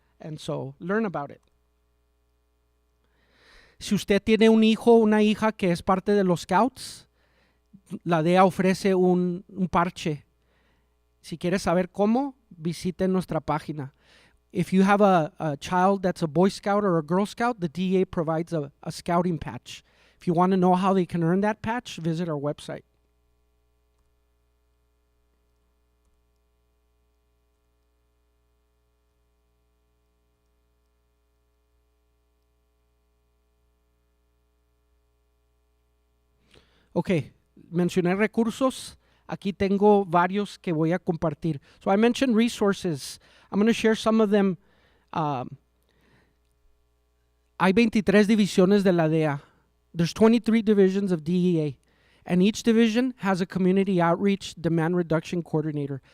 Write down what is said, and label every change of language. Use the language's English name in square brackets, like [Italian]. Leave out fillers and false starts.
[English] And so, learn about it. [Spanish] Si usted tiene un hijo o una hija que es parte de los Scouts, la DEA ofrece un parche. Si quiere saber cómo, visite nuestra página. [English] If you have a child that's a Boy Scout or a Girl Scout, the DEA provides a scouting patch. If you want to know how they can earn that patch, visit our website. [Spanish] Okay, mencioné recursos. Aquí tengo varios que voy a compartir. [English] So I mentioned resources. I'm going to share some of them. [Spanish] Hay 23 divisiones de la DEA. [English] There's 23 divisions of DEA, and each division has a community outreach demand reduction coordinator.